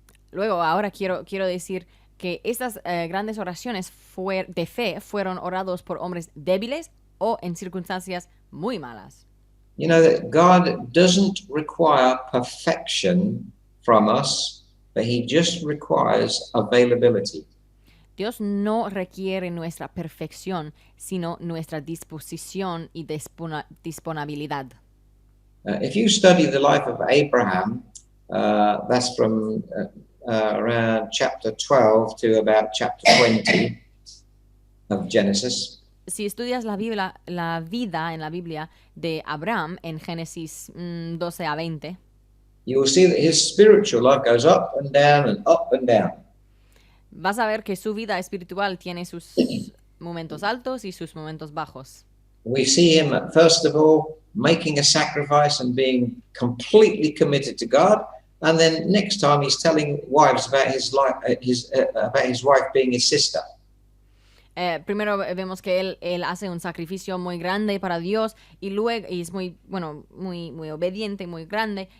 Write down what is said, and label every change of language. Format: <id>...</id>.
<es>Luego, ahora quiero decir que estas grandes oraciones de fe fueron orados por hombres débiles o en circunstancias muy malas.</es> <en>You know that God doesn't require perfection from us, but he just requires availability.</en> <es>Dios no requiere nuestra perfección, sino nuestra disposición y disponibilidad.</es> <en>If you study the life of Abraham, that's from around chapter 12 to about chapter 20 of Genesis.</en> <es>Si estudias la vida en la Biblia de Abraham en Génesis 12 a 20,</es> <en>you will see that his spiritual life goes up and down and up and down.</en> <es>Vas a ver que su vida espiritual tiene sus momentos altos y sus momentos bajos.</es> <en>We see him, first of all, making a sacrifice and being completely committed to God. And then next time he's telling wives about his life, about his wife being his sister.</en> <es>Primero vemos que él hace un sacrificio muy grande para Dios y luego es muy obediente, muy grande.</es>